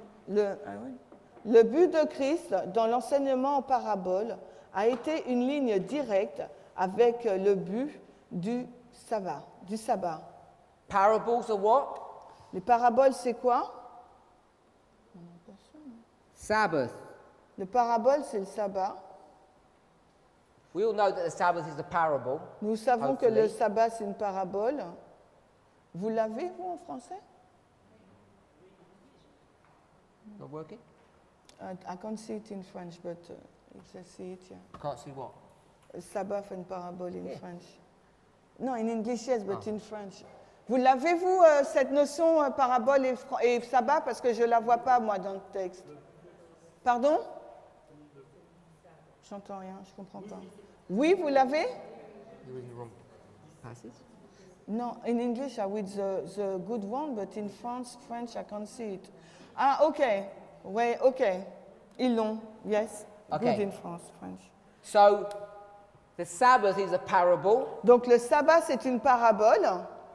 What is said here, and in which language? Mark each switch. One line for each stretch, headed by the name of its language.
French: Le but de Christ dans l'enseignement en parabole a été une ligne directe avec le but du sabbat.
English: Parables are what?
French: Les paraboles, c'est quoi?
English: Sabbath.
French: Le parabole, c'est le sabbat.
English: We all know that the Sabbath is a parable.
French: Nous savons que le
English: Hopefully.
French: sabbat, c'est une parabole. Vous l'avez, vous, en français?
English: Not working? I can't see it in French, but I see it, yeah. Can't see what? Sabbath and parable in Yeah. French. No, in English, yes, but in French.
French: Vous l'avez, vous, cette notion parabole et sabbat, parce que je ne la vois pas, moi, dans le texte. Pardon? J'entends rien, je ne comprends pas. Oui, vous l'avez?
English: You're in the wrong passage. No, in English I read the good one, but in French I can't see it.
French: Ah, okay. Ouais, okay. Ils l'ont, yes.
English: Okay. Good in French. So, the Sabbath is a parable.
French: Donc le sabbat, c'est une parabole.